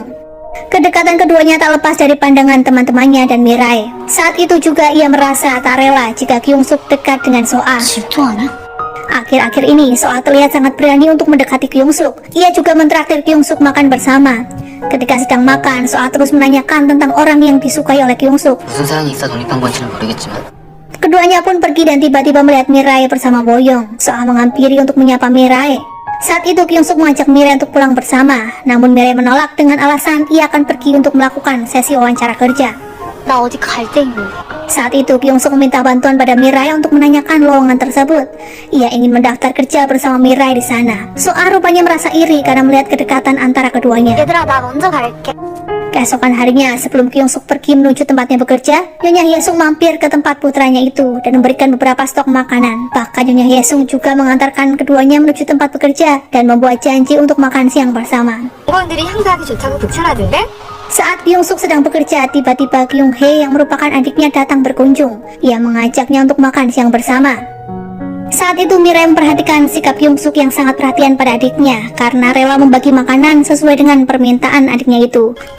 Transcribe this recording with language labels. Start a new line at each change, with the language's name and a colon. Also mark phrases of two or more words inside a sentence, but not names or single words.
Indonesian: Kedekatan keduanya tak lepas dari pandangan teman-temannya dan Mirai. Saat itu juga ia merasa tak rela jika Kyung-suk dekat dengan Soah.
Korean: 질투하냐?
Indonesian: Akhir-akhir ini, Soah terlihat sangat berani untuk mendekati Kyung-suk. Ia juga mentraktir Kyung-suk makan bersama. Ketika sedang makan, Soah terus menanyakan tentang orang yang disukai oleh Kyung-suk.
Korean: 무슨 사연이 있어 독립한 건지는 모르겠지만
Indonesian: Keduanya pun pergi dan tiba-tiba melihat Mirai bersama Boyong. Soah menghampiri untuk menyapa Mirai. Saat itu Kyung-suk mengajak Mirai untuk pulang bersama, namun Mirai menolak dengan alasan ia akan pergi untuk melakukan sesi wawancara kerja.
Korean: 나 어디 갈 데 있는데.
Indonesian: Saat itu Kyung-suk meminta bantuan pada Mirai untuk menanyakan lowongan tersebut. Ia ingin mendaftar kerja bersama Mirai di sana. Soah rupanya merasa iri karena melihat kedekatan antara keduanya.
Korean: 얘들아, 나 먼저 갈게.
Indonesian: Keesokan harinya, sebelum Kyung-suk pergi menuju tempatnya bekerja, Nyonya Hyesung mampir ke tempat putranya itu dan memberikan beberapa stok makanan. Bahkan Nyonya Hyesung juga mengantarkan keduanya menuju tempat bekerja dan membuat janji untuk makan siang bersama.
Korean: 직원들이 향수하기 좋다고 북찬하던데?
Indonesian: Saat Kyung-suk sedang bekerja, tiba-tiba Kyung-hee yang merupakan adiknya datang berkunjung. Ia mengajaknya untuk makan siang bersama. Saat itu Mirai memperhatikan sikap Kyung-suk yang sangat perhatian pada adiknya karena rela membagi makanan sesuai dengan permintaan adiknya itu.